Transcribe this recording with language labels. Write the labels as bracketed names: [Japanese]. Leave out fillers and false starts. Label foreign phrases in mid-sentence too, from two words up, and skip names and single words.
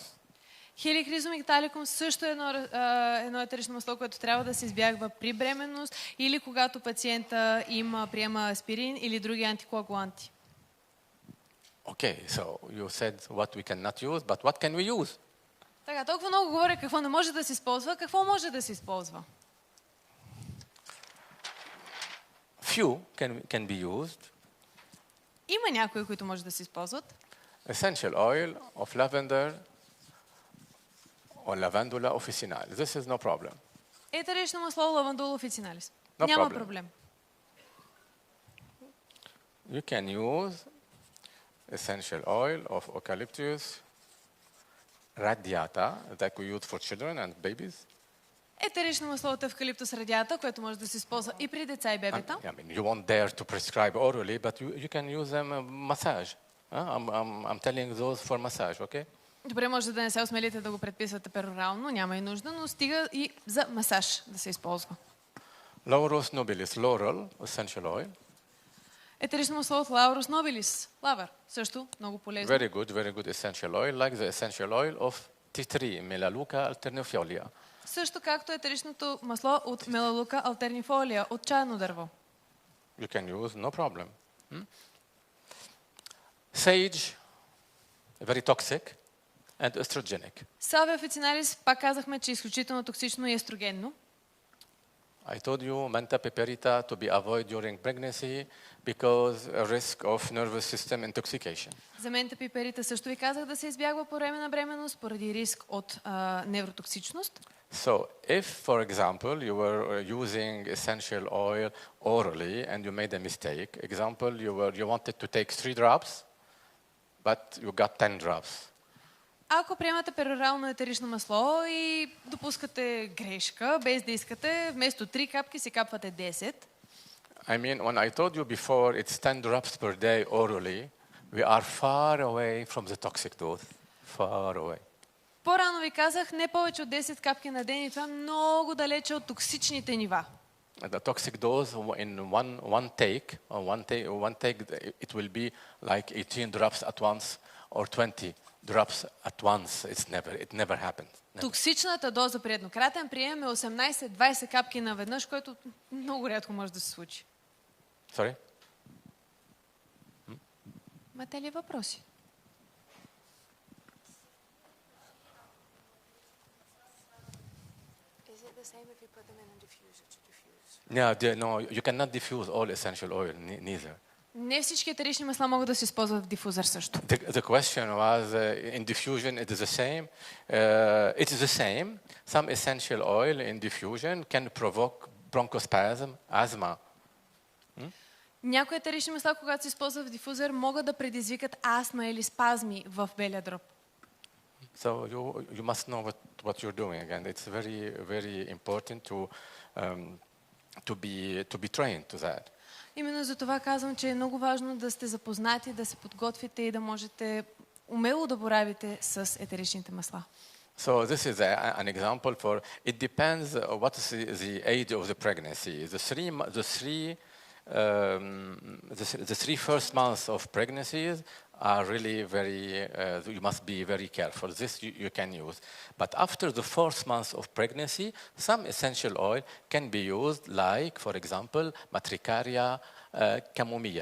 [Bulgarian] Хеликризум италикум също е едно етерично масло, което трябва да се избягва при бременност или когато пациента приема аспирин или други антикоагуланти. [English] Okay, so you said what we cannot use, but what can we use? [Bulgarian] Така, толкова много говоря какво не може да се използва. Какво може да се използва? [English] Few can be used. [Bulgarian] Има някои, които може да се използват. [English] Essential oil of lavender or lavandula officinalis. This is no problem. [Bulgarian] Етерично масло лавандула официналис. [English] No [Bulgarian] Няма [English] problem. [Bulgarian] проблем. [English] You can use essential oil of eucalyptus radiata that we use for children and babies. [Bulgarian] Етерично масло от евкалиптус радиата, което може да се използва и при деца и бебета. [English] I mean, you won't dare to prescribe orally, but you can use them massage. I'm telling those for massage, okay? [Bulgarian] Добре, може да не се осмелите да го предписвате перорално, няма и нужда, но стига и за масаж да се използва. [English] Laurus nobilis, laurel, essential oil. [Bulgarian] Етерично масло от Laurus nobilis, лавър, също много полезно. [English] Very good essential oil, like the essential oil of tea tree, Melaleuca alternifolia. [Bulgarian] Също както етеричното масло от Melaleuca alternifolia, от чайно дърво. [English] You can use, no problem. Sage, very toxic and estrogenic. Salvia officinalis, [Bulgarian] пак казахме, че е изключително токсично и естрогенно. [English] I I told you Manta piperita to be avoided during pregnancy because a risk of nervous system intoxication. [Bulgarian] За мента пиперита също ви казах да се избягва по време на бременност поради риск от невротоксичност. [English] So if, for example, you were using essential oil orally and you made a mistake, example, you wanted to take 3 drops, but you got 10 drops. [Bulgarian] Ако приемате перорално етерично масло и допускате грешка, без да искате, вместо 3 капки си капвате 10. [English] I mean, when I told you before it's 10 drops per day orally, we are far away from the toxic dose. Far away. [Bulgarian] По-рано ви казах, не повече от 10 капки на ден и това е много далече от токсичните нива. [English] The toxic dose in one take, it will be like 18 drops at once or 20 drops at once. It never happens. Never. [Bulgarian] Токсичната доза при еднократен прием е 18-20 капки наведнъж, което много рядко може да се случи. [English] Sorry? [Bulgarian] Имате ли въпроси? [English] No, you cannot diffuse all essential oil, neither. [Bulgarian] Не всички етерични масла могат да се използват в дифузър също. [English] The question was, in diffusion, it is the same. It is the same. Some essential oil in diffusion can provoke bronchospasm, asthma. [Bulgarian] Някои етерични масла, когато се използват в дифузър, могат да предизвикат астма или спазми в белия дроб. [English] So you must know what you're doing. Again, it's very, very important to be trained to that. [Bulgarian] Именно за това казвам, че е много важно да сте запознати, да се подготвите и да можете умело да боравите с етеричните масла. [English] So this is an example for. It depends what is the age of the pregnancy. The three first months of pregnancies are really very. You must be very careful. This you can use, but after the 4th month of pregnancy, some essential oil can be used, like, for example, Matricaria chamomilla.